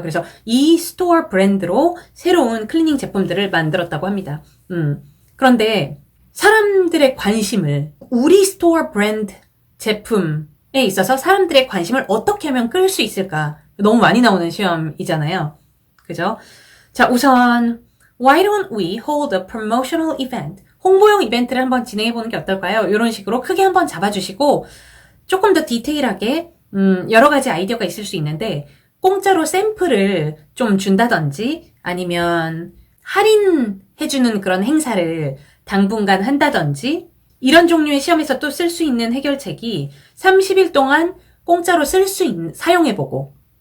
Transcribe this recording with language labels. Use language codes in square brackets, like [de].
[ko] 그래서 이 스토어 브랜드로 새로운 클리닝 제품들을 만들었다고 합니다. 그런데 사람들의 관심을 우리 스토어 브랜드 제품에 있어서 사람들의 관심을 어떻게 하면 끌 수 있을까? 너무 많이 나오는 시험이잖아요. 그죠? [en] 자, 우선 Why don't we hold a promotional event? [ko] 홍보용 이벤트를 한번 진행해보는 게 어떨까요? 이런 식으로 크게 한번 잡아주시고 조금 더 디테일하게 여러 가지 아이디어가 있을 수 있는데 공짜로 샘플을 좀 준다든지 아니면 할인해주는 그런 행사를 당분간 한다든지 이런 종류의 시험에서 또 쓸 수 있는 해결책이 30일 동안 공짜로 사용해보고